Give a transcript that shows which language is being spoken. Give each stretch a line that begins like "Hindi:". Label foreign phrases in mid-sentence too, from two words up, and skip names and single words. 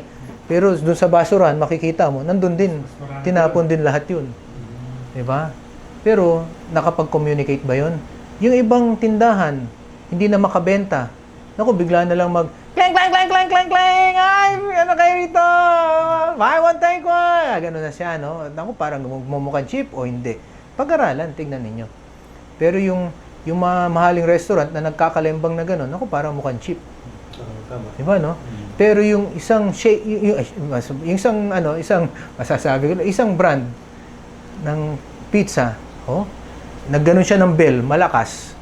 Filipino: Pero doon sa basurahan, makikita mo, nandun din, tinapon din lahat yun. Diba? Pero, nakapag-communicate ba yun? Yung ibang tindahan, hindi na makabenta. Naku, bigla na lang clang, clang, clang, clang, clang, clang! Ay, ano kayo rito?
English: Buy one, take one!
Filipino: Ganun na siya, no? Naku, parang mumukhang cheap o hindi. Pag-aralan, tingnan ninyo. Pero yung mga mahaling restaurant na nagkakalembang na gano'n, naku, parang mukhang cheap. Diba, no? Pero yung isang isang brand ng pizza, nagganon siya ng bell, malakas.